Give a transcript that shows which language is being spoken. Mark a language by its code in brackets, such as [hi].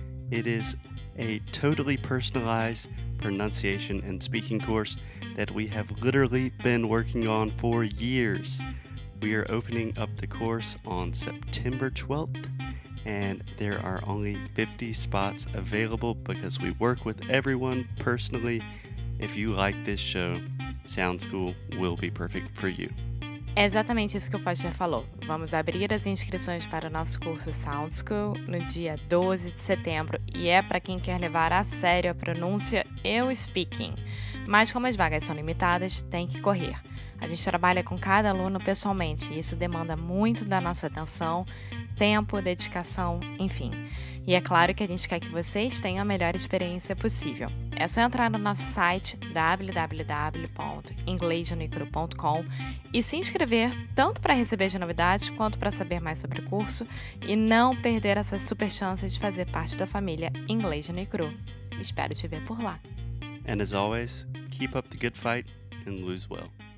[en] It is a totally personalized pronunciation and speaking course that we have literally been working on for years. We are opening up the course on September 12th, and there are only 50 spots available because we work with everyone personally. If you like this show, Sound School will be perfect for you. [pt] É exatamente isso que o Foster falou. Vamos abrir as inscrições para o nosso curso Sound School no dia 12 de setembro e é para quem quer levar a sério a pronúncia e o speaking. Mas como as vagas são limitadas, tem que correr. A gente trabalha com cada aluno pessoalmente e isso demanda muito da nossa atenção, tempo, dedicação, enfim. E é claro que a gente quer que vocês tenham a melhor experiência possível. É só entrar no nosso site www.inglesnuicru.com e se inscrever tanto para receber as novidades quanto para saber mais sobre o curso e não perder essa super chance de fazer parte da família Inglês no Icru. Espero te ver por lá. [en] And as always, keep up the good fight and lose well.